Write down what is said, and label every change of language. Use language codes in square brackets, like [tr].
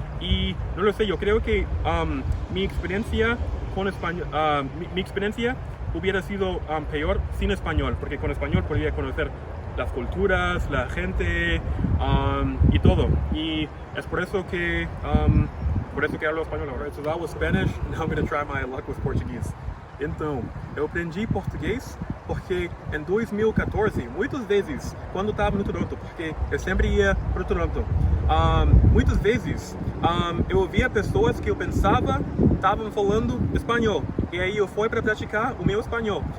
[es] Y no lo sé, yo creo que mi experiencia con español, mi experiencia hubiera sido peor sin español, porque con español podría conocer las culturas, la gente y todo. Y es por eso que hablo español. [en] Alright, so that was Spanish. Now I'm going to try my luck with Portuguese. [pt] Então, eu aprendi português porque em 2014, muitas vezes, quando estava no Toronto, porque eu sempre ia para o Toronto, muitas vezes eu ouvia pessoas que eu pensava estavam falando espanhol, e aí eu fui para praticar o meu espanhol.